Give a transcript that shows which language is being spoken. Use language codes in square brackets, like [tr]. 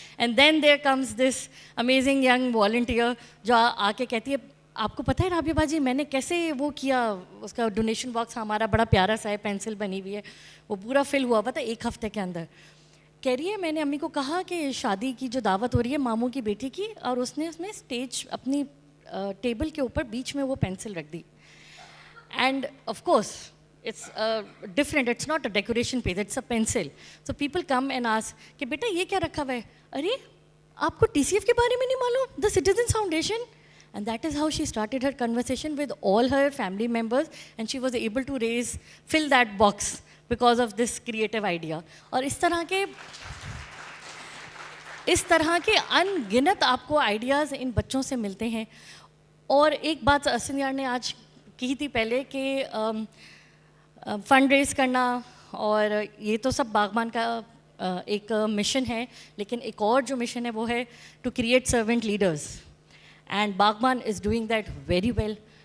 [en] and then there comes this amazing young volunteer [hi] जो आके कहती है, आपको पता है राबिया बाजी मैंने कैसे वो किया, उसका डोनेशन बॉक्स हमारा बड़ा प्यारा सा है, पेंसिल बनी हुई है, वो पूरा फिल हुआ हुआ था 1 हफ्ते के अंदर. कह रही है मैंने अम्मी को कहा कि शादी की जो दावत हो रही है मामू की बेटी की, और उसने उसमें स्टेज अपनी टेबल के ऊपर बीच में वो पेंसिल रख दी. [en] And of course it's different, it's not a decoration piece, it's a pencil. So people come and ask [hi] कि बेटा ये क्या रखा हुआ है, अरे आपको TCF के बारे में नहीं मालूम, [en] the Citizens Foundation. And that is how she started her conversation with all her family members, and she was able to fill that box because of this creative idea. [hi] और इस तरह के अनगिनत आपको आइडियाज़ इन बच्चों से मिलते हैं. और एक बात अहसन यार ने आज की थी पहले कि फंड रेज करना, और ये तो सब बागबान का एक मिशन है, लेकिन एक और जो मिशन है वो है [en] To create servant leaders, and Baghban is doing that very well.